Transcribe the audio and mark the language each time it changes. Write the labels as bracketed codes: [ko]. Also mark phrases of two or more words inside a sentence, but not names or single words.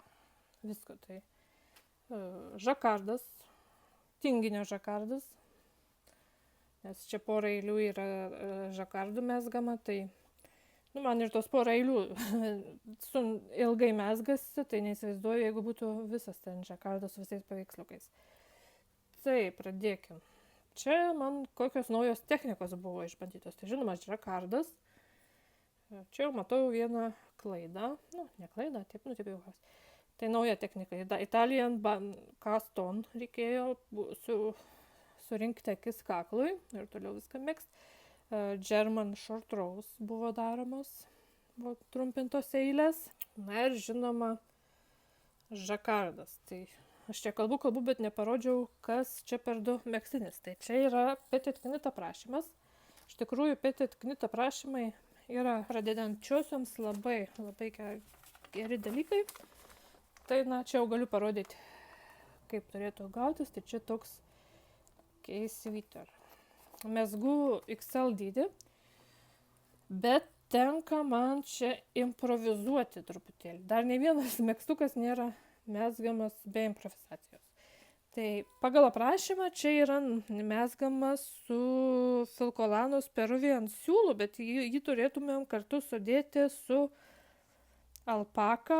[lt] Tai žakardas, tinginio žakardas, nes čia porą eilių yra žakardų mezgama, tai man ir tos porą eilių su ilgai mezgasi, tai neįsivaizduoju, jeigu būtų visas ten žakardas su visais paveiksliukais. Tai pradėkim. Čia man kokios naujos technikos buvo išbandytos. Tai žinoma, žakardas. Čia jau matau vieną klaidą. Ne klaidą, taip jau. Tai nauja technika. [en] Italian cast on [lt] reikėjo surinkti akis kaklui ir toliau viską megzt. [en] German short rows [lt] buvo daromos, buvo trumpintos eilės. Na ir žinoma, žakardas. Tai aš čia kalbu, bet neparodžiau, kas čia per du megztinis. Tai čia yra petit knit aprašymas. Iš tikrųjų, petit knit aprašymai yra pradedančiosioms labai geri dalykai. Tai čia jau galiu parodyti, kaip turėtų gautis. Tai čia toks [en] case sweater. [lt] Mezgu XL dydį, bet tenka man čia improvizuoti truputėlį. Dar ne vienas megztukas nėra mezgamas be improvizacijos. Tai pagal aprašymą čia yra mezgamas su Filcolanos Peruvian siūlu, bet jį turėtumėm kartu sudėti su alpaka.